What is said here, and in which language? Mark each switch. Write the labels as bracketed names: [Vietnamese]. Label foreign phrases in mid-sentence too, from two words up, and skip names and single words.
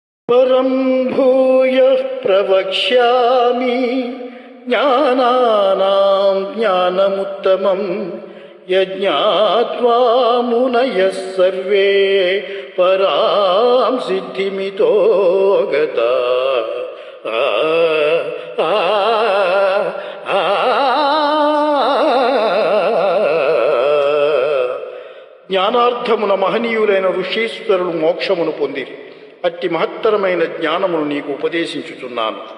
[Sanskrit] परं भूयः प्रवक्ष्यामि ज्ञानानां ज्ञानमुत्तमं यज्ञात्वा मुनयः सर्वे परां सिद्धिमितो गताः। [Telugu] జ్ఞానార్థమున మహనీయులైన ఋషీశ్వరులు మోక్షమును పొందిరి. అట్టి మహత్తరమైన జ్ఞానమును నీకు ఉపదేశించుచున్నాను.